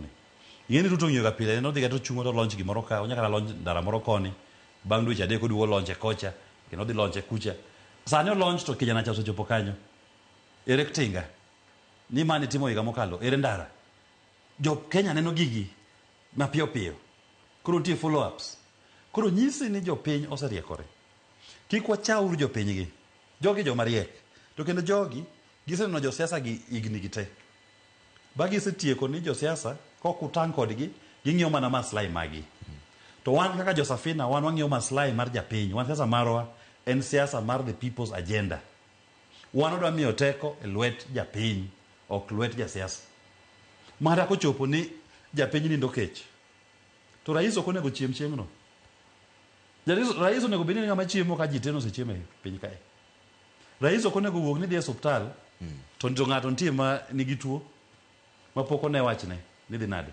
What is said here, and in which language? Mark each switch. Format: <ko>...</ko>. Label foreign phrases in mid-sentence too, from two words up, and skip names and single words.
<luo>Ing'e ni Ruto ng'iyo ga pile no dhiga to chungo to launch gimoro ka, onyaka launch ndara moro koni, bang' dweche 3 oduogo launch e kocha, kendo dhi launch e kucha. Sani o launch to kijana cha osechopo kanyo. Ere Tinga ni mani timo higa mokalo, ere ndara. Jo Kenya neno gigi mapiyo piyo. Koro nitie</luo> <en>follow ups.</en> <luo>Koro nyisi ni jopiny oseriekore. Kik wachauru jopiny gi. Jogi joma riek. To kendo jogi giseneno josiasa gi igni gi te. Bagi setieko ni josiasa kok utang kodgi ging'iyo mana maslahi magi. To wan kaka jo Safina wan wang'iyo maslahi mar japiny. Wan siasa marwa en siasa mar</luo> <en>the people's agenda.</en> <luo>Wan odwa miyo teko e lwet japiny, ok lwet jasiasa. Mara kochopo ni japiny nindo kech. To rais ok onego chiem chieng'no. Rais onego bed ni ng'ama chiemo ka ji teno sechiemo e piny kae. Rais ok onego wuog ni dhi e osiptal to ng'ato nitie ma nigi tuo mapok one wachne ni dhi nade.</luo>